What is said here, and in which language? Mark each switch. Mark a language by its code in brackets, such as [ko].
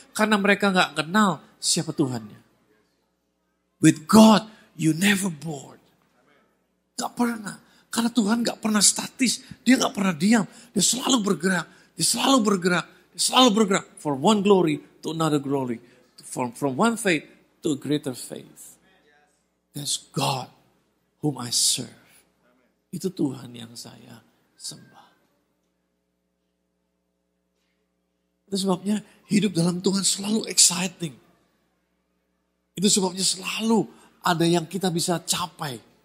[id] Karena mereka gak kenal siapa Tuhannya. [en] With God, you never bored. [id] Gak pernah. Karena Tuhan gak pernah statis. Dia gak pernah diam. Dia selalu bergerak. Dia selalu bergerak. [en] For one glory to another glory. From one faith to a greater faith. That's God whom I serve. [id] Itu Tuhan yang saya sembah. Itu sebabnya hidup dalam Tuhan selalu exciting. Itu sebabnya selalu ada yang kita bisa capai.